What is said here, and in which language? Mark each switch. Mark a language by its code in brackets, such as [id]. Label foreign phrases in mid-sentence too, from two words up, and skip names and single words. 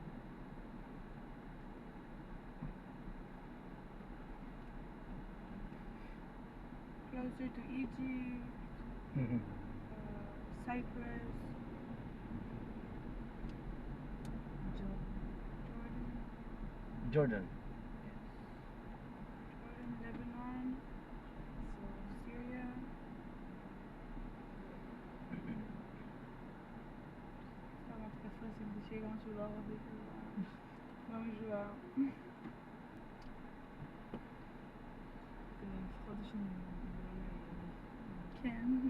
[en] Closer to Egypt, Cyprus, Jordan. Lebanon, so Syria. [pt] Estava a ficar fácil de chegar a lá, vamos lá. [he] כן.